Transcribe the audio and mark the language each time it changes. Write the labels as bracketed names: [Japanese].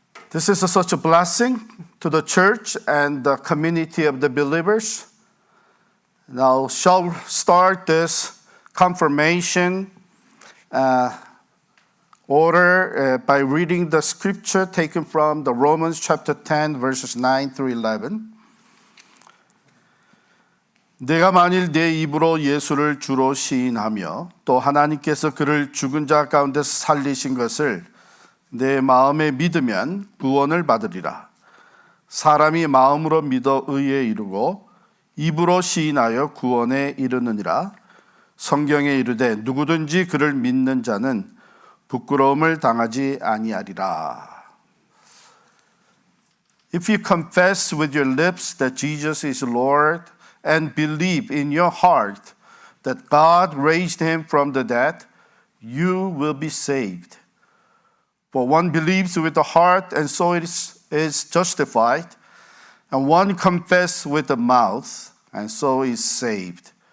[English] This is such a blessing to the church and the community of the believers. Now, shall start this confirmation order by reading the scripture taken from the Romans chapter 10, verses 9 through 11. [Korean] 내가 만일 내 입으로 예수를 주로 시인하며 또 하나님께서 그를 죽은 자 가운데서 살리신 것을 내 마음에 믿으면 구원을 받으리라. 사람이 마음으로 믿어 의에 이르고 입으로 시인하여 구원에 이르느니라. 성경에 이르되 누구든지 그를 믿는 자는 부끄러움을 당하지 아니하리라. [English] If you confess with your lips that Jesus is Lord and believe in your heart that God raised him from the dead, you will be saved. For one believes with the heart and so is justified, and one confesses with the mouth and so is saved.